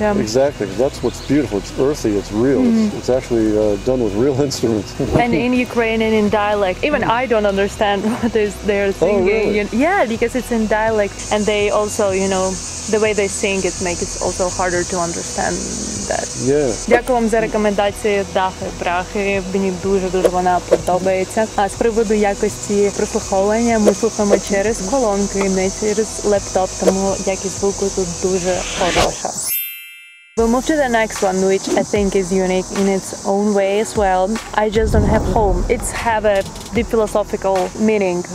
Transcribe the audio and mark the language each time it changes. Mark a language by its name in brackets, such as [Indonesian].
[English] Exactly. That's what's beautiful. It's earthy. It's real. It's actually done with real instruments. And in Ukrainian, in dialect. Even I don't understand what is they're singing. Oh, really? Yeah, because it's in dialect, and they also, you know, the way they sing it makes it also harder to understand that. Yeah. [Ukrainian] Дякую вам за рекомендації ДахаБрахи. Мені дуже вона подобається. А з приводу якості прослуховування ми слухаємо через колонки, не через лептоп, тому якість звуку тут дуже хороша. [English] We'll move to the next one, which I think is unique in its own way as well. I just don't have home. It's have a deep philosophical meaning.